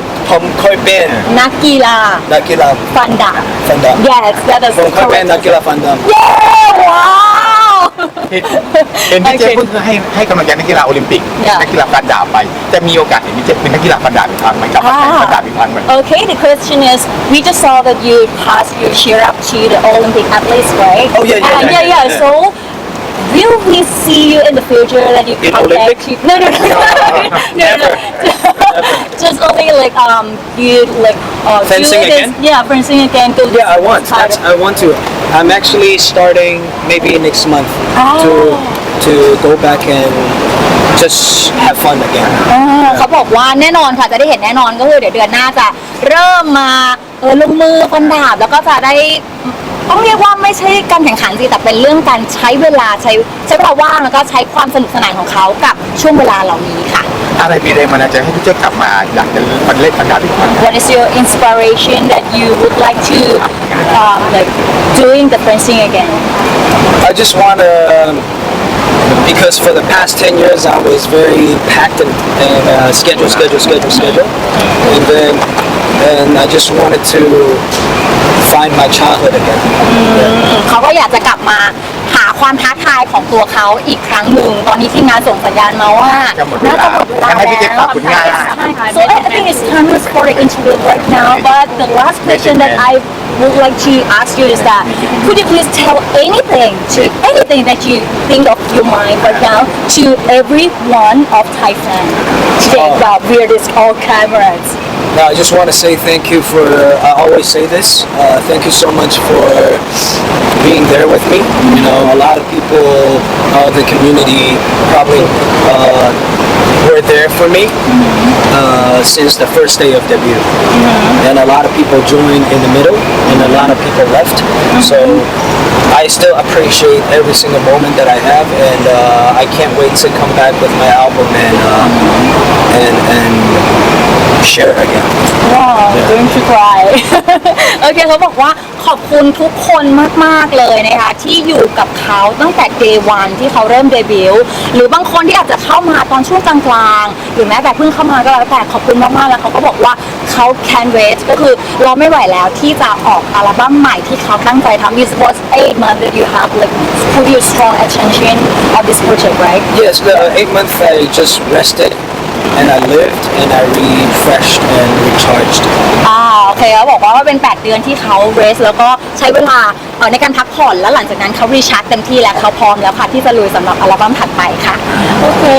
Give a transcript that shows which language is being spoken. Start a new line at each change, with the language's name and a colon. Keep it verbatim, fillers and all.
Thai: ผมเคยเป็น นักกีฬา นักกีฬา ฟันดาบ ฟันดาบ
English: yes that is
Thai: ผมเคยเป็นนักกีฬาฟันดาบ เย้ว้าว เห็นเห็นพี่เจเพิ่งให้ให้กำลังใจนักกีฬาโอลิมปิก
English: Yeah.
Thai: นักกีฬาฟันดาบไป จะมีโอกาสเห็นพี่เจเป็นนักกีฬาฟันดาบอีกครั้งไหมกลับมาแข่งฟันดาบอีกครั้งไหม
English: Okay, the question is, we just saw that you passed your cheer up to the Olympic athletes, right? Oh, yeah, yeah, And yeah, yeah, yeah. yeah, yeah. So, will we see you in the future that you In come back Olympic? to? No, no, no, no, no. Just only like um, you like uh, Fencing do this, again? Yeah, fencing again. Do this Yeah, I want. part of- I want to. I'm actually starting maybe next month Oh. to to go back and just have fun again.
Thai: อ่าเขาบอกว่าแน่นอนค่ะจะได้เห็นแน่นอนก็คือเดี๋ยวเดือนหน้าจะเริ่มมาเออลงมือฟันดาบแล้วก็จะได้ต้องเรียกว่าไม่ใช่การแข่งขันสิแต่เป็นเรื่องการใช้เวลาใช้ใช้เวลาว่างแล้วก็ใช้ความสนุกสนานของเขากับช่วงเวลาเหล่านี้ค่ะ อะไรมีแรงบันดาลใจให้พี่เจกลับมาอยากจะฟันเล่นฟันดาบอีกครั้ง
English: What is your inspiration that you would like to um, like doing the fencing again I just want to, um, because for the past ten years I was very packed and, and uh, schedule, schedule, schedule, schedule. And then and I just wanted to find my childhood again.
Thai: เขาก็อยากจะกลับมาหาความท้าทายของตัวเขาอีกครั้งหนึ่งตอนนี้ทีมงานส่งสัญญาณมาว่า จะหมดเวลา น่าจะหมดเวลา งั้นให้พี่เจ๊ แล้ว ฝากผลงาน
English: So I think it's time for the interview right now but the last question that I would like to ask you is that could you please tell anything to anything that you think of your mind right now to everyone of Thai fan today about weirdest all cameras Now I just want to say thank you for, I always say this, uh, thank you so much for being there with me. You know, a lot of people of the community probably uh, were there for me uh, since the first day of debut. And a lot of people joined in the middle and a lot of people left. So I still appreciate every single moment that I have and uh, I can't wait to come back with my album and, uh, and, and share again. Wow, don't you cry
Thai: โอเคเขาบอกว่าขอบคุณทุกคนมากๆเลยนะคะที่อยู่กับเขาตั้งแต่
English: day one
Thai: ที่เขาเริ่มเดบิวต์หรือบางคนที่อาจจะเข้ามาตอนช่วงกลางๆหรือแม้แต่เพิ่งเข้ามาก็แล้วแต่ขอบคุณมากๆแล้วเขาก็บอกว่าเขา
English: can wait
Thai: ก็คือรอไม่ไหวแล้วที่จะออกอัลบั้มใหม่ที่เขาตั้งใจทำ
English: You suppose eight months that you have like put your strong attention on this project right Yes, the eight months I just rested and I lived and I refreshed and recharged.
Thai: อ่าโอเคเขาบอกว่าเป็น แปด เดือนที่เขาเรสแล้วก็ใช้เวลาเอ่อในการพักผ่อนแล้วหลังจากนั้นเขารีชาร์จเต็มที่แล้วเขาพร้อมแล้วค่ะที่จะลุยสำหรับอัลบั้มถัดไปค่ะ โอเค